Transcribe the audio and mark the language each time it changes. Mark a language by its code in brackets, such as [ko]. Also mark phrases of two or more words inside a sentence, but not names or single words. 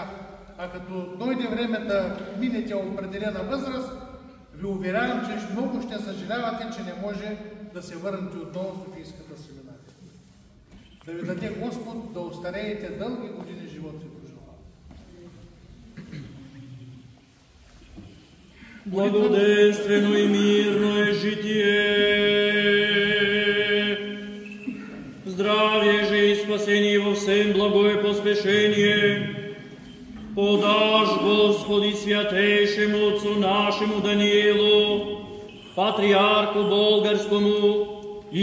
[bg] А като дойде време да минете определена възраст, ви уверявам, че много ще съжалявате, че не може да се върнете отново в Софийската семинария. Да ви даде Господ да остареете дълги години живот и пожелава. [cu] Благоденствено и мирно е житие, здравие же и спасение во всем благое поспешение. Подаш, Господи, святейшему Отцу нашему Даниилу, Патриарху Болгарскому и